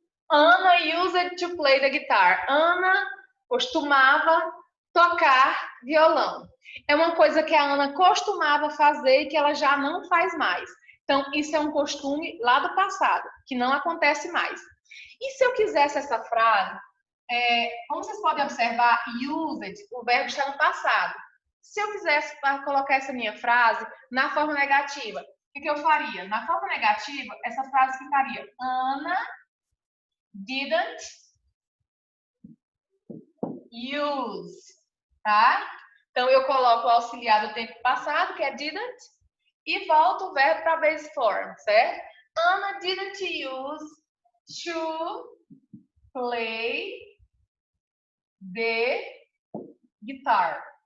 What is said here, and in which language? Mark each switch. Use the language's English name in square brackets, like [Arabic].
[English] Ana used to play the guitar. [Portuguese] Ana costumava tocar violão. É uma coisa que a Ana costumava fazer e que ela já não faz mais. Então, isso é um costume lá do passado, que não acontece mais. E se eu quisesse essa frase, como vocês podem observar, used, o verbo está no passado. Se eu quisesse colocar essa minha frase na forma negativa, o que eu faria? Na forma negativa, essa frase ficaria [English] Ana didn't use, [Portuguese] tá? Então, eu coloco o auxiliar do tempo passado, que é didn't, e volto o verbo para a base form, certo? [English] Anna didn't use to play the guitar.